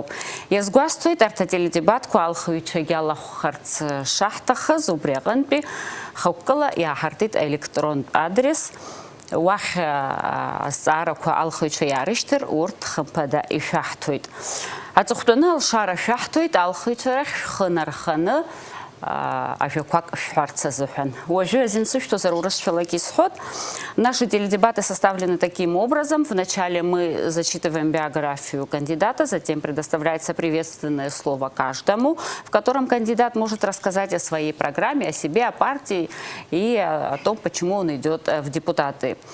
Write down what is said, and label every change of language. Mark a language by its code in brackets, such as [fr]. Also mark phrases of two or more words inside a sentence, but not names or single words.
[ab] Иазгәасҭоит арҭ ателедебатқәа алхыҩцәагьы алахәхарц шаҳҭахыз, убри аҟынтәи хықәкыла иааҳартит аелектронтә адрес. Уахь азҵаарақәа алхыҩцәа иаарышьҭыр, урҭ хымԥада ишәаҳҭоит. Аҵыхәтәаны алшара шәаҳҭоит, алхыҩцәа рахь шәхы нарханы ажәақәак шәҳәарц азыҳәан. Уажәы азин сышәҭозар урысшәалагьы исҳәот. [ru] Наши теледебаты составлены таким образом. Вначале мы зачитываем биографию кандидата, затем предоставляется приветственное слово каждому, в котором кандидат может рассказать о своей программе, о себе, о партии и о том, почему он идет в депутаты.